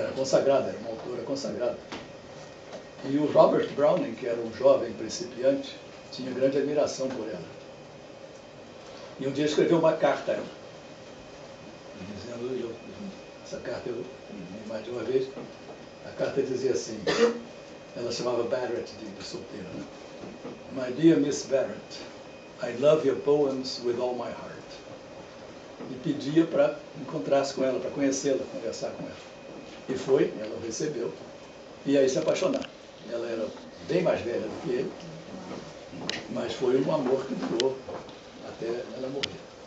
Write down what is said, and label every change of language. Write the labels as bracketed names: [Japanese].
[Portuguese] Era consagrada, era uma autora consagrada. E o Robert Browning, que era um jovem principiante, tinha grande admiração por ela. E um dia escreveu uma carta a ela, dizendo, essa carta eu li mais de uma vez, a carta dizia assim, ela chamava Barrett de solteira, né? [English] My dear Miss Barrett, I love your poems with all my heart. [Portuguese] E pedia para encontrar-se com ela, para conhecê-la, conversar com ela. E foi, ela o recebeu, e aí se apaixonaram. Ela era bem mais velha do que ele, mas foi um amor que durou até ela morrer.